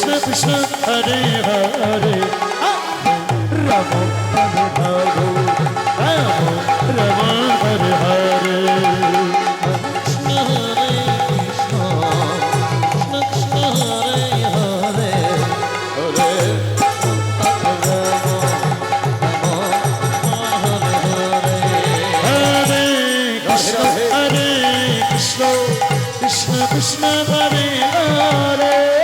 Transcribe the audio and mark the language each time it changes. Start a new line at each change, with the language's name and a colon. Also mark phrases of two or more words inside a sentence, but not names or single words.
Bangla: কৃষ্ণ হরে হরে রাম হরে হরে রাম রাম হরে হরে কৃষ্ণ হরে কৃষ্ণ কৃষ্ণ কৃষ্ণ হরে হরে হরে হরে কৃষ্ণ হরে কৃষ্ণ কৃষ্ণ কৃষ্ণ হরে হরে